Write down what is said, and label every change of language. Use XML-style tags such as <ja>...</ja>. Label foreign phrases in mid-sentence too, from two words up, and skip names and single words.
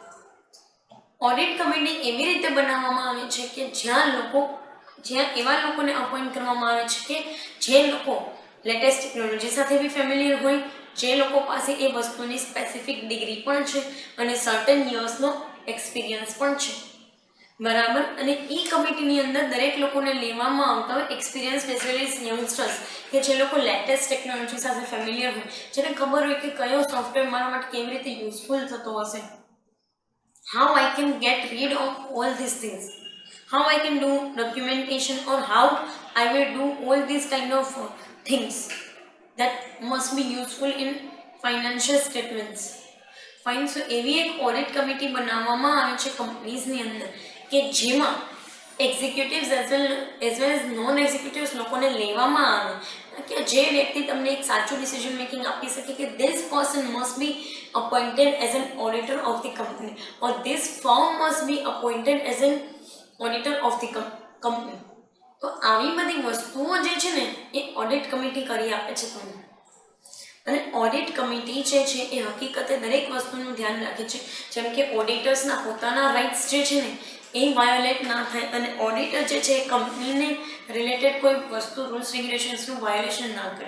<gu>ઓડિટ કમિટી એવી રીતે બનાવવામાં આવે છે કે જ્યાં એવા લોકોને અપોઇન્ટ કરવામાં આવે છે કે જે લોકો</gu> <en>latest technology</en> <gu>સાથે બી ફેમિલિયર હોય, જે લોકો પાસે એ વસ્તુની સ્પેસિફિક ડિગ્રી પણ છે અને સર્ટન યર્સનો એક્સપિરિયન્સ પણ છે, બરાબર. અને એ કમિટીની અંદર દરેક લોકોને લેવામાં આવતા હોય</gu> <en>experience specialist youngsters</en> <gu>કે જે લોકો</gu> <en>latest technology</en> <gu>સાથે ફેમિલિયર હોય, જેને ખબર હોય કે કયો સોફ્ટવેર મારા માટે કેવી રીતે યુઝફુલ થતો હશે,</gu> <en>how I can get rid of all these things, how I can do documentation, or how I will do all these kind of things that must be useful in financial statements. Fine. So</en> <gu>એવી એક ઓડિટ કમિટી બનાવવામાં આવે છે કંપનીઝની અંદર કે જેમાં એક્ઝિક્યુટિવ્સ</gu> <en>as well as non executives</en> <gu>લોકોને લેવામાં આવે કે જે વ્યક્તિ તમને એક સાચું</gu> <en>decision making</en> <gu>આપી શકે કે</gu> <en>this person must be appointed as an auditor of the company, or this firm must be appointed as an auditor of the company.</en> <gu>તો આવી બધી વસ્તુઓ જે છે ને એ ઓડિટ કમિટી કરી આપે છે તમને. અને ઓડિટ કમિટી જે છે એ હકીકતે દરેક વસ્તુનું ધ્યાન રાખે છે, જેમ કે ઓડિટર્સના પોતાના રાઇટ્સ જે છે ને એ વાયોલેટ ના થાય, અને ઓડિટર જે છે એ કંપનીને રિલેટેડ કોઈ વસ્તુ</gu> <en>rules regulations</en> <gu>વાયોલેશન ના કરે.</gu>